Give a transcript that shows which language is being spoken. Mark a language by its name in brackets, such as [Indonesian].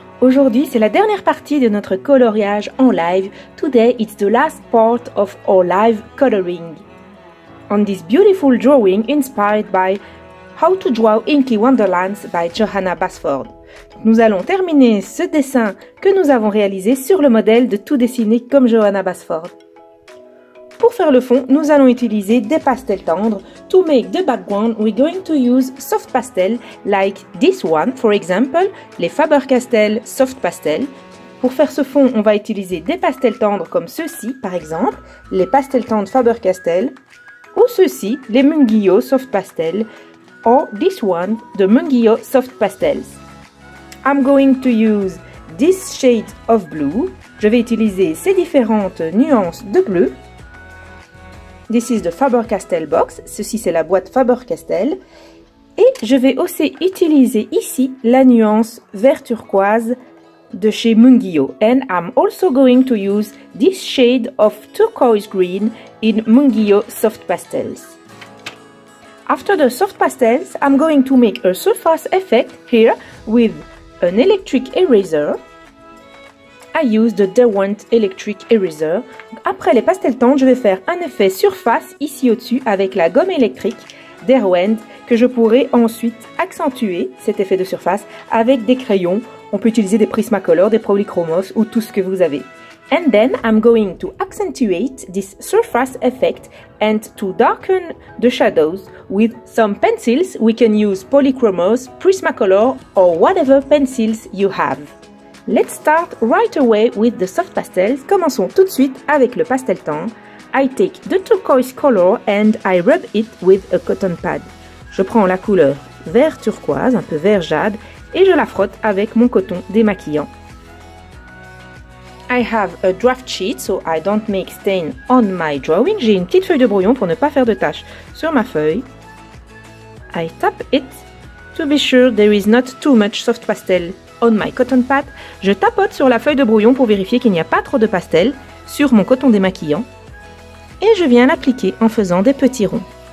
[French] Aujourd'hui c'est la dernière partie de notre coloriage en live. [English] Today it's the last part of our live coloring. On this beautiful drawing inspired by How to Draw Inky Wonderlands by Johanna Basford. [French] Nous allons terminer ce dessin que nous avons réalisé sur le modèle de Tout dessiner comme Johanna Basford. Pour faire le fond, nous allons utiliser des pastels tendres. [English] To make the background, we're going to use soft pastel like this one, for example, les Faber-Castell Soft Pastel. [French] Pour faire ce fond, on va utiliser des pastels tendres comme ceux-ci, par exemple, les pastels tendres Faber-Castell, ou ceux-ci, les Munguio Soft Pastel, [English] or this one, the Munguio Soft Pastels. I'm going to use this shade of blue. [French] Je vais utiliser ces différentes nuances de bleu. [English] This is the Faber-Castell box. [French] Ceci, c'est la boîte Faber-Castell. Et je vais aussi utiliser ici la nuance vert turquoise de chez Munguio. [English] And I'm also going to use this shade of turquoise green in Munguio Soft Pastels. After the soft pastels, I'm going to make a surface effect here with an electric eraser. I use the Derwent Electric Eraser. [French] Après les pastels tendres, je vais faire un effet surface ici au-dessus avec la gomme électrique Derwent que je pourrai ensuite accentuer cet effet de surface avec des crayons. On peut utiliser des Prismacolor, des Polychromos ou tout ce que vous avez. [English] And then I'm going to accentuate this surface effect and to darken the shadows with some pencils. We can use Polychromos, Prismacolor or whatever pencils you have. Let's start right away with the soft pastels. [French] Commençons tout de suite avec le pastel tendre. [English] I take the turquoise color and I rub it with a cotton pad. [French] Je prends la couleur vert turquoise, un peu vert jade, et je la frotte avec mon coton démaquillant. [English] I have a draft sheet so I don't make stain on my drawing. [French] J'ai une petite feuille de brouillon pour ne pas faire de taches sur ma feuille. [English] I tap it to be sure there is not too much soft pastel on my cotton pad. [French] Je tapote sur la feuille de brouillon pour vérifier qu'il n'y a pas trop de pastel sur mon coton démaquillant. Et je viens l'appliquer en faisant des petits ronds.